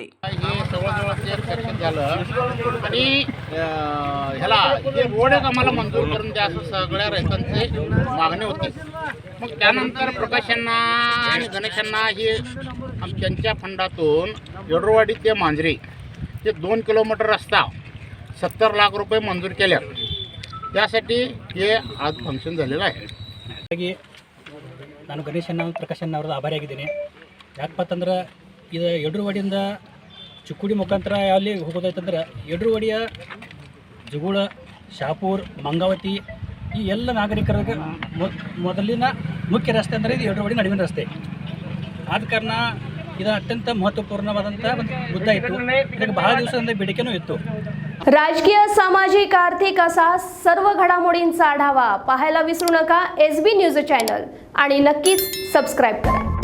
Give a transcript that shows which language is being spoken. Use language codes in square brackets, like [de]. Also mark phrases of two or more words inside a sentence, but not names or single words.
[mr] हे जवळजवळ ते सेक्शन झालं आणि ह्याला हे रोड एक आम्हाला मंजूर करून द्या असं सगळ्या रहितांची मागणी होती. मग त्यानंतर प्रकाशांना आणि गणेशांना हे त्यांच्या फंडातून येडूरवाडी ते मांजरी हे 2 किलोमीटर रस्ता 70 लाख रुपये मंजूर केल्या. त्यासाठी हे आज ಫಂಕ್ಷನ್ झालेलं आहे. [kn] ನಾನು ಗಣೇಶಣ್ಣ ಪ್ರಕಾಶಣ್ಣ ಅವರ ಆಭಾರಿಯಾಗಿದ್ದೀನಿ. ಯಾಕಪ್ಪ ಅಂತಂದ್ರೆ ಇದು ಯಡೂರವಾಡಿಯಿಂದ ಚಿಕ್ಕೋಡಿ ಮುಖಾಂತರ ಅಲ್ಲಿ ಹೋಗೋದಾಯ್ತಂದ್ರೆ ಯಡೂರವಾಡಿಯ ಜುಗುಳ, ಶಾಪೂರ್, ಮಂಗಾವತಿ ಈ ಎಲ್ಲ ನಾಗರಿಕರಿಗೆ ಮೊದಲಿನ ಮುಖ್ಯ ರಸ್ತೆ ಅಂದರೆ ಇದು ಯಡೂರವಾಡಿ ನಡುವಿನ ರಸ್ತೆ. ಆದ ಕಾರಣ ಇದು ಅತ್ಯಂತ ಮಹತ್ವಪೂರ್ಣವಾದಂಥ ಒಂದು ಮುದ್ದೆ ಇತ್ತು. ಇದಕ್ಕೆ ಬಹಳ ದಿವಸದಿಂದ ಬೇಡಿಕೆನೂ ಇತ್ತು. [mr] राजकीय, सामाजिक, आर्थिक असा सर्व घडामोडींचा आढावा पाहायला विसरू नका SB न्यूज चॅनल आणि नक्कीच सबस्क्राईब करा.